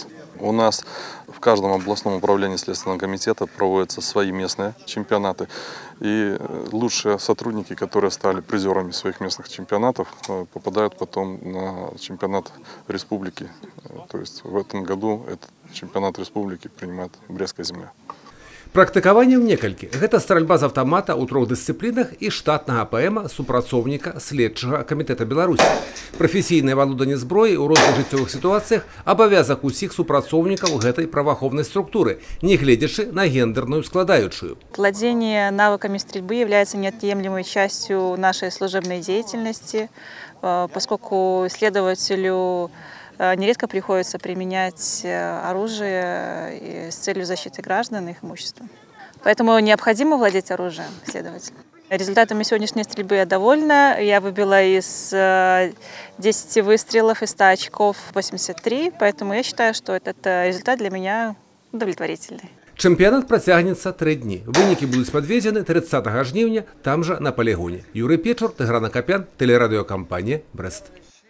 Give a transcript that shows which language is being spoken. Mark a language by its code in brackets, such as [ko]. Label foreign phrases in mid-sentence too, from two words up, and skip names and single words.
[ru] У нас в каждом областном управлении Следственного комитета проводятся свои местные чемпионаты. И лучшие сотрудники, которые стали призерами своих местных чемпионатов, попадают потом на чемпионат республики. То есть в этом году этот чемпионат республики принимает Брестская земля. [be] Практыкаванне ў некалькі. Гэта стральба з аўтамата ў 3 дысцыплінах і штатнага ПМ супрацоўніка Следчага камітэта Беларусі. Прафесійнае валоданне зброі ў розных жыццёвых сітуацыях абавязак усіх супрацоўнікаў гэтай праваахоўнай структуры, негледзячы на гендерную складаючую. [ru] Владение навыками стрельбы является неотъемлемой частью нашей служебной деятельности, поскольку следователю нередко приходится применять оружие с целью защиты граждан и их имущества. Поэтому необходимо владеть оружием следователю. Результатами сегодняшней стрельбы я довольна. Я выбила из 10 выстрелов и 100 очков 83, поэтому я считаю, что этот результат для меня удовлетворительный. [be] Чэмпіянат працягнецца 3 дні. Вынікі будуць падведзены 30 жніўня там жа на полігоне. [ru] Юрий Печур, Тыгран Акопян, телерадиокомпания Брест.